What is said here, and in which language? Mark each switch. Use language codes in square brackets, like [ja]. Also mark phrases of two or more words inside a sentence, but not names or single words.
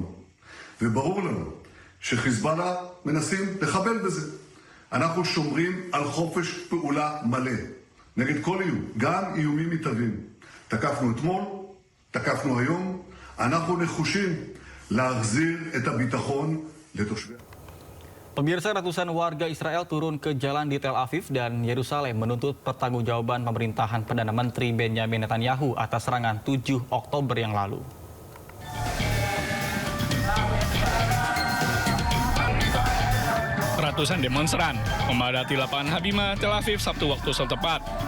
[he] וברור לנו שחיזבאללה מנסים לחבל בזה. אנחנו שומרים על חופש פעולה מלא, נגד כל איום, גם איומים מתהווים. תקפנו אתמול, תקפנו היום, אנחנו נחושים להחזיר את הביטחון לתושבי... [id] Pemirsa, ratusan warga Israel turun ke jalan di Tel Aviv dan Yerusalem menuntut pertanggungjawaban pemerintahan Perdana Menteri Benjamin Netanyahu atas serangan 7 Oktober yang lalu. Ratusan demonstran memadati lapangan Habima, Tel Aviv, Sabtu waktu setempat.